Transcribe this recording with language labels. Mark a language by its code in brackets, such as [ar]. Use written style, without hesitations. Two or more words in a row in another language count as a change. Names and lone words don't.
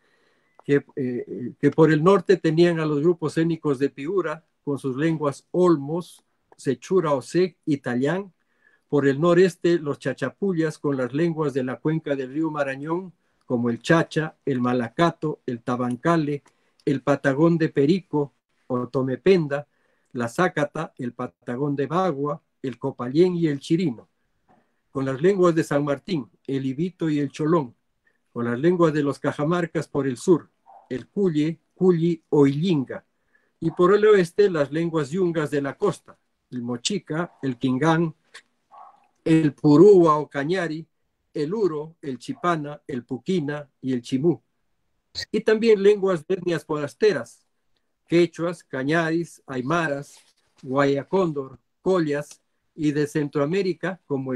[es] que por el norte tenían a los grupos étnicos de Piura, con sus lenguas olmos, sechura osec y tallán, por el noreste los chachapullas con las lenguas de la cuenca del río Marañón, como el chacha, el malacato, el tabancale, el patagón de perico o tomependa, la zácata, el patagón de bagua, el copallén y el chirino. Con las lenguas de San Martín, el ibito y el cholón. Con las lenguas de los cajamarcas por el sur, el cuye, culli o illinga. Y por el oeste, las lenguas yungas de la costa, el mochica, el quingán, el purúa o cañari, el uro, el chipana, el puquina y el chimú. Y también lenguas de etnias forasteras, quechuas, cañaris, aymaras, guayacóndor, collas, y de Centroamérica como